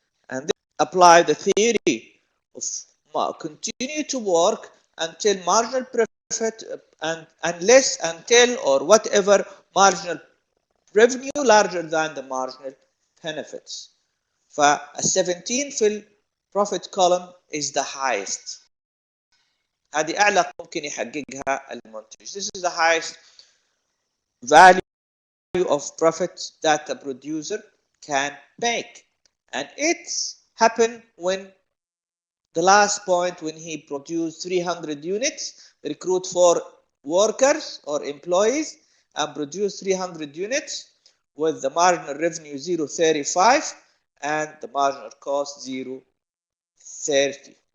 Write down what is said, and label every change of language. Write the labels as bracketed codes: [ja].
[en] And then apply the theory of continue to work until marginal profit and unless until or whatever marginal revenue larger than the marginal benefits. [ar] ف 17 في البروفيت [en] column is the highest. [ar] هذه أعلى ممكن يحققها المنتج. [en] This is the highest value of profit that a producer can make. And it's happened when the last point when he produced 300 units, recruit 4 workers or employees and produce 300 units with the marginal revenue 0.35 and the marginal cost 0.30.